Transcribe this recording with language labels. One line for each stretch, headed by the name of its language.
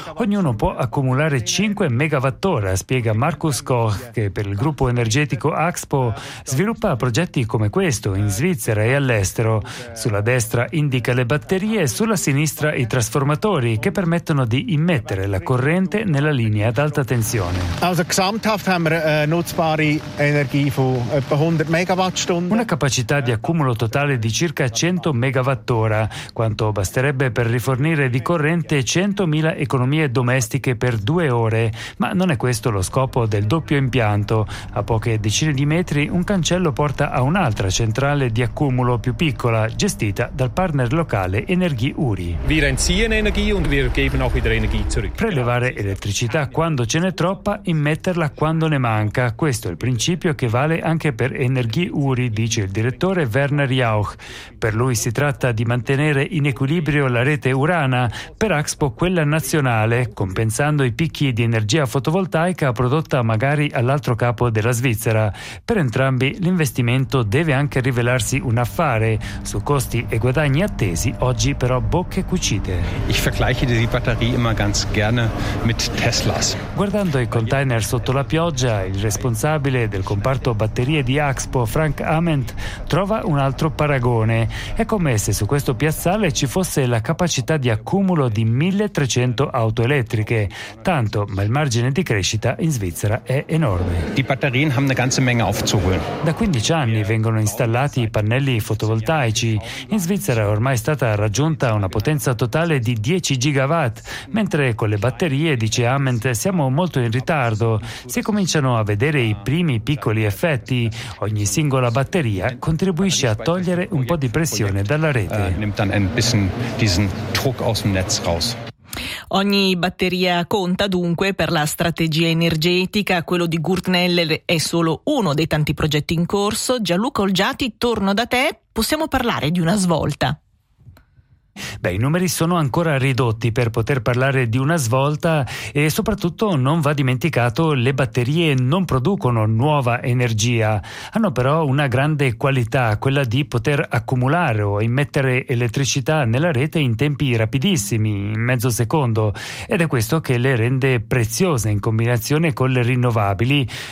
Italian: Ognuno può accumulare 5 megawattora, spiega Markus Koch, che per il gruppo energetico Axpo sviluppa progetti come questo in Svizzera e all'estero. Sulla destra indica le batterie e sulla sinistra i trasformatori che permettono di immettere la corrente nella linea ad alta tensione.
German: Also gesamthaft haben wir nutzbare Energie von etwa 100 Megawattstunden.
Italian: Una capacità di accumulo totale di circa 100 megawattora, quanto basterebbe per rifornire di corrente 100.000 economie domestiche per 2 ore, ma non è questo lo scopo del doppio impianto. A poche decine di metri un cancello porta a un'altra centrale di accumulo più piccola, gestita dal partner locale Energie Uri. Prelevare elettricità quando ce n'è troppa, immetterla quando ne manca, questo è il principio che vale anche per Energie Uri, dice il direttore Werner Jauch. Per lui si tratta di mantenere in equilibrio la rete urana, per Axpo quella nazionale, compensando i picchi di energia fotovoltaica prodotta magari all'altro capo della Svizzera. Per entrambi l'investimento deve anche rivelarsi un affare. Su costi e guadagni attesi, oggi però bocche cucite.
German: Ich vergleiche die Batterie immer ganz gerne mit Teslas.
Italian: Guardando i container sotto la pioggia, il responsabile del comparto batterie di Axpo, Frank Frank Ament trova un altro paragone. È come se su questo piazzale ci fosse la capacità di accumulo di 1300 auto elettriche. Tanto, ma il margine di crescita in Svizzera è enorme.
German: Die Batterien haben eine ganze Menge aufzuholen.
Italian: Da 15 anni vengono installati i pannelli fotovoltaici. In Svizzera è ormai stata raggiunta una potenza totale di 10 gigawatt, mentre con le batterie, dice Ament, siamo molto in ritardo. Si cominciano a vedere i primi piccoli effetti. Ogni singola batteria contribuisce a togliere un po' di pressione dalla rete.
German: Nimmt dann ein bisschen diesen Druck aus dem Netz raus.
Italian: Ogni batteria conta dunque per la strategia energetica. Quello di Gurtneller è solo uno dei tanti progetti in corso. Gianluca Olgiati, torno da te. Possiamo parlare di una svolta? Beh, i numeri sono ancora ridotti per poter parlare di una svolta e soprattutto non va dimenticato, le batterie non producono nuova energia, hanno però una grande qualità, quella di poter accumulare o immettere elettricità nella rete in tempi rapidissimi, in mezzo secondo, ed è questo che le rende preziose in combinazione con le rinnovabili.